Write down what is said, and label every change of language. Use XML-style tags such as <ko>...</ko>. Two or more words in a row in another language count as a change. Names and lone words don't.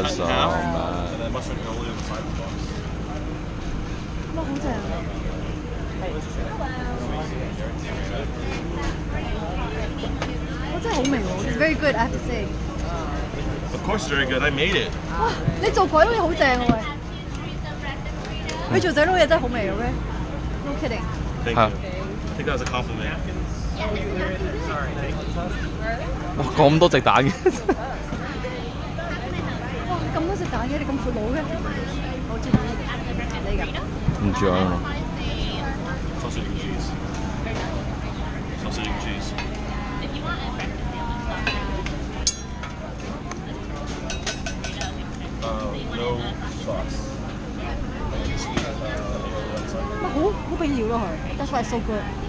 <en>cut in half, man. and then mustard aioli on the side of the box. It's very good, I have to say. Of course, it's very good. I made it.</en> <yue>哇！你做鬼佬嘢好正喎喂！你做仔佬嘢真係好味嘅咩 ？</yue> <en>No kidding。 Thank you. I think that was a compliment.</en> <yue>哇，咁多隻蛋嘅。哇！咁多隻蛋嘅，你咁闊佬嘅，我中意你㗎。唔知啊。</yue> <en>Sausage and cheese. Sausage and cheese. No sauce.</en> <yue>哇！好必要咯佢 ，</yue> <en>That's why it's so good。</en>